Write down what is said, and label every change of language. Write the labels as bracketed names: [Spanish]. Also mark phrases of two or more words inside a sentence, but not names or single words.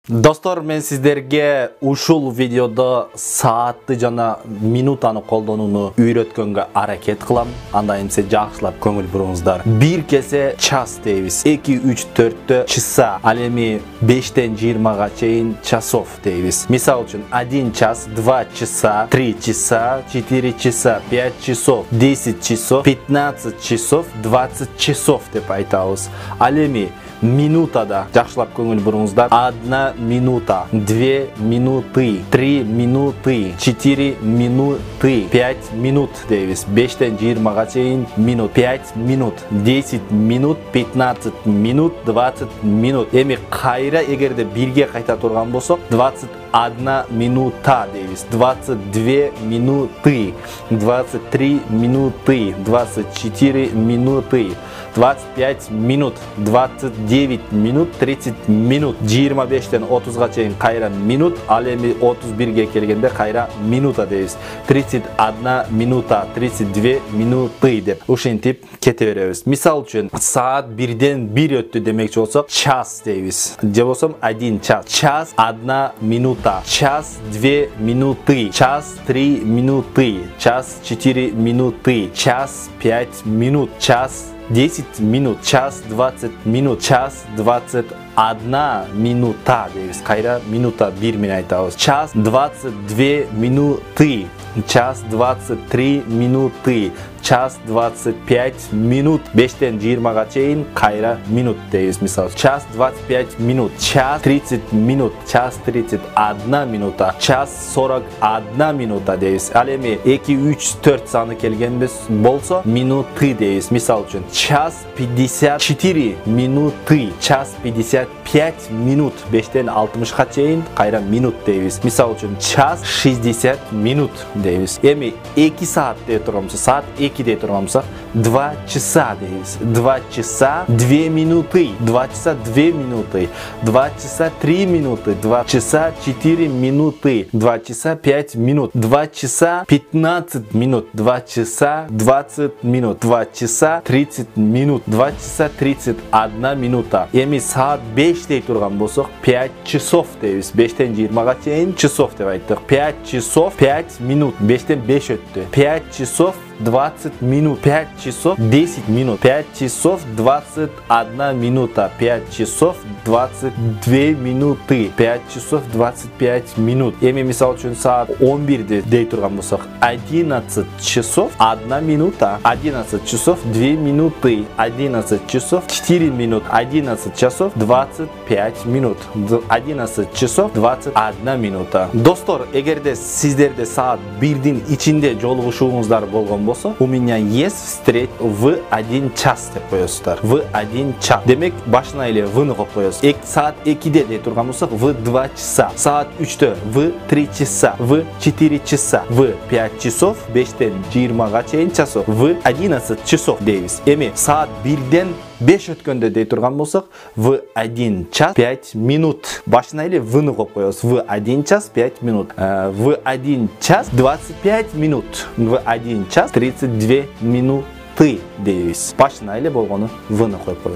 [Kyrgyz] Достор, мен сиздерге ушул видеодо саатты жана минутаны колдонууну үйрөткөнгө аракет кылам. Анда эмсе жакшылап көңүл буруңуздар. 1 кесе час дейбиз. 2, 3, 4 часа. Ал эми 5тен 20га чейин часов дейбиз. Мисал үчүн [Russian] 1 час, 2 часа, 3 часа, 4 часа, 5 часов, 10 часов, 15 часов, 20 часов [Kyrgyz] деп айтабыз. Ал эми минутада жакшылап көңүл буруңуздар. [Russian] 1 минута, 2 минуты, 3 минуты, 4 минуты, 5 минут дейбиз. [Kyrgyz] 5тен 20га чейин [Russian] минут, 5 минут, 10 минут, 15 минут, 20 минут. [Kyrgyz] Эми кайра эгерде 1ге кайта турган болсок, 21 минута дейбиз. [Russian] 22 минуты, 23 минуты, 24 минуты, 25 минут, 29 минут, 30 минут, [Kyrgyz] 25тен 30га чейин кайра минут, ал эми 31ге келгенде кайра минута дейбиз. 31 [Russian] минута, 32 минуты [Kyrgyz] деп ушинтип кете беребиз. Мисал үчүн саат 1ден 1 өттү демекчи болсок, час дейбиз. Же болсом 1 час. [Russian] Час 1 минута, час 2 минуты, час 3 минуты, час 4 минуты, час 5 минут, час 10 минут, час 20 минут, час 21 минута дейбиз. [Kyrgyz] Кайра минута 1 менен айтабыз. [Russian] Час 22 минуты, час 23 минуты, час 25 минут. [Kyrgyz] 5тен 20га чейин кайра минут дейбиз. Мисалы, [Russian] час 25 минут, час 30 минут, час 31 минута, час 41 минута дейбиз. [Kyrgyz] Ал эми 2, 3, 4 саны келген болсо, минуты дейбиз. Мисалы үчүн [Russian] час 54 минуты, час 55 минут. [Kyrgyz] 5тен 60га чейин кайра минут дейбиз. Мисалы үчүн [Russian] час 60 минут [Kyrgyz] дейбиз. Эми 2 саат деп турганбыз. Саат 2 деп турганбыз. 2 часа дейбиз. [Russian] 2 часа 2 минуты, 2 часа 2 минуты, 2 часа 3 минуты, 2 часа 4 минуты, 2 часа 5 минут, 2 часа 15 минут, 2 часа 20 минут, 2 часа 30 минут, 2 часа 31 минута. [Kyrgyz] Эми саат 5 деп турган болсок, 5 часов дейбиз. 5тен 20га чейин часов деп айттык. [Russian] 5 часов 5 минут. [Kyrgyz] 5тен 5 өттү. [Russian] 5 часов 20 минут, 5 часов 10 минут, 5 часов 21 минута, 5 часов 22 минуты, 5 часов 25 минут. [Kyrgyz] Эми мисал үчүн саат 11 дей турган болсок, [Russian] 11 часов 1 минута, 11 часов 2 минуты, 11 часов 4 минут, 11 часов 25 минут, 11 часов 21 минута. [Kyrgyz] Достор, эгерде сиздерде саат 1дин ичинде жолугушууңуздар болгон болсо, [Russian] у меня есть встреч в 1 час [Kyrgyz] деп коесуздар. [Russian] В 1 час. [Kyrgyz] Демек, башына эле вны коюп коесуз. Саат 2де дей турган болсок, [Russian] в 2 часа. [Kyrgyz] Саат 3дө, [Russian] в 3 часа. В 4 часа. В 5 часов. [Kyrgyz] 5тен 20га чейин часов. [Russian] В 11 часов [Kyrgyz] дейбиз. Эми саат 1ден 5 өткөндө дей турган болсок, [Russian] в 1 час 5 минут. [Kyrgyz] Башына эле вны коюп коебуз. [Russian] В 1 час 5 минут. В 1 час 25 минут. В 1 час 32 минуты дейбиз. [Kyrgyz] Башына эле болгону вны коюп коебуз.